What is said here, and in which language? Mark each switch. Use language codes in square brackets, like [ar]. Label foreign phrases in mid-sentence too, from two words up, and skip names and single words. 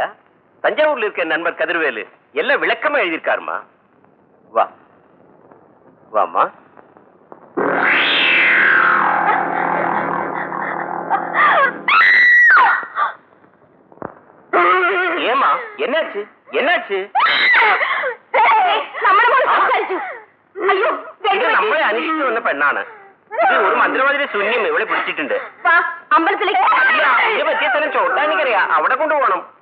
[ta] தஞ்சாவூர்ல இருக்க என் நண்பர் கதிர்வேலு எல்லாம் விளக்கமா எழுதியிருக்காருமா. வா வாமா. ஏமா, என்னாச்சு? என்னாச்சு? [ml] നമ്മളെ അന്വേഷിച്ചു വന്ന പെണ്ണാണ്. ഇത് ഒരു മന്ത്രവാദിയുടെ ശൂന്യം ഇവിടെ പിടിച്ചിട്ടുണ്ട്. അമ്പലത്തിലേക്ക് ഇതിനെ പറ്റിയ സ്ഥലം ചോട്ടാനിക്കറിയാ, അവിടെ കൊണ്ടുപോകണം.